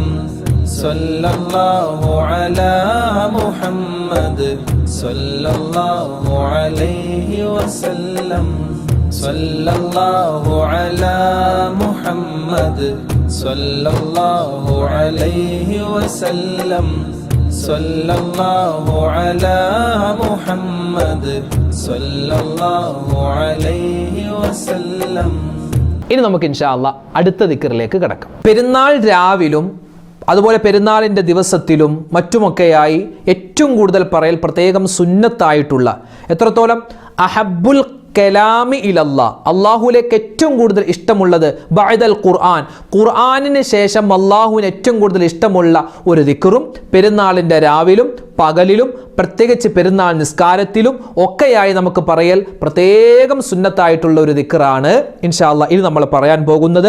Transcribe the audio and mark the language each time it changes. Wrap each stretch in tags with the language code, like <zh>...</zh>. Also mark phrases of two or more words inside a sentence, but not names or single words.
<ar>صلى الله على محمد صلى الله عليه وسلم صلى الله على محمد صلى الله عليه وسلم صلى الله على محمد صلى الله عليه وسلم</ar> <ml>ഇനി നമുക്ക്</ml> <ar>إن شاء الله</ar> <ml>അടുത്ത ദിക്റിലേക്ക് കടക്കാം. പെരുന്നാൾ രാവിലും അതുപോലെ പെരുന്നാളിൻ്റെ ദിവസത്തിലും മറ്റുമൊക്കെയായി ഏറ്റവും കൂടുതൽ പറയൽ പ്രത്യേകം സുന്നത്തായിട്ടുള്ള എത്രത്തോളം</ml> <ar>أحب الكلام إلى الله,</ar> <ml>അള്ളാഹുലേക്ക് ഏറ്റവും കൂടുതൽ ഇഷ്ടമുള്ളത്</ml> <ar>بعد القرآن,</ar> <ml>ഖുർആനിന് ശേഷം അള്ളാഹുവിന് ഏറ്റവും കൂടുതൽ ഇഷ്ടമുള്ള ഒരു ദിക്റും പെരുന്നാളിൻ്റെ രാവിലും പകലിലും പ്രത്യേകിച്ച് പെരുന്നാൾ നിസ്കാരത്തിലും ഒക്കെയായി നമുക്ക് പറയൽ പ്രത്യേകം സുന്നത്തായിട്ടുള്ള ഒരു ദിക്റാണ്</ml> <ar>إن شاء الله</ar> <ml>ഇത് നമ്മൾ പറയാൻ പോകുന്നത്.</ml>